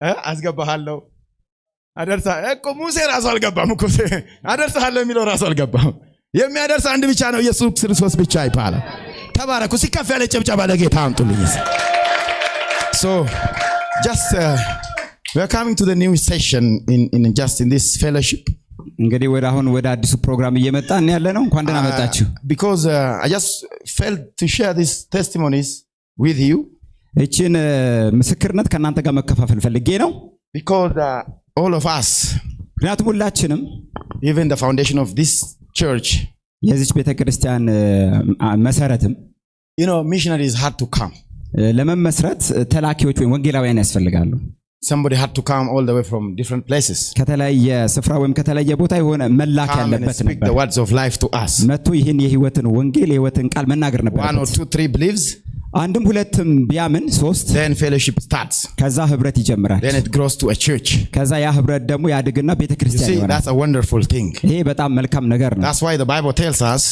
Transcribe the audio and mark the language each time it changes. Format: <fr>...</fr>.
<am>አስገባሃለሁ አደርሳ እኮ ሙሴ ራሱ አልገባም እኮ አደርሳለሁ የሚለው ራሱ አልገባም የሚያደርስ አንድ ብቻ ነው ኢየሱስ ክርስቶስ ብቻ ይባላል ተባረኩ ሲከፍ ያለ ጭብጨባ ለጌታ አምጡልኝ</am> <en>so just we are coming to the new session in this fellowship</en> <am>እንግዲህ ወደ አዲሱ ፕሮግራም እየመጣን ያለ ነው እንኳን ደህና መጣችሁ</am> <en>because I just felt to share these testimonies with you</en> <am>እቺን ምስክርነት ከናንተ ጋር መከፋፈል ፈልጌ ነው</am> <en>because all of us</en> <am>ምክንያቱም ሁላችንም</am> <en>even the foundation of this church</en> <am>የዚህ ቤተክርስቲያን መሰረትም</am> <en>missionaries had to come</en> <am>ለመመስረት ተላኪዎች ወይ ወንጌላውያን ያስፈልጋሉ</am> <en>somebody had to come all the way from different places</en> <am>ከተለያየ ስፍራ ወይም ከተለያየ ቦታ የሆነ መላክ ያለበት ነበር</am> <en>the words of life to us</en> <am>መጥቶ ይሄን የህይወትን ወንጌል የህይወትን ቃል መናገር ነበር</am> <en>1 or 2 3 believes</en> <am>አንድም ሁለትም ቢያምን ሶስት</am> <en>then fellowship starts</en> <am>ከዛ ህብረት ይጀምራል</am> <en>then it grows to a church</en> <am>ከዛ ያ ህብረት ደግሞ ያድግና ቤተክርስቲያን ይሆናል</am> <en>that's a wonderful thing</en> <am>ይሄ በጣም መልካም ነገር ነው</am> <en>that's why the bible tells us</en>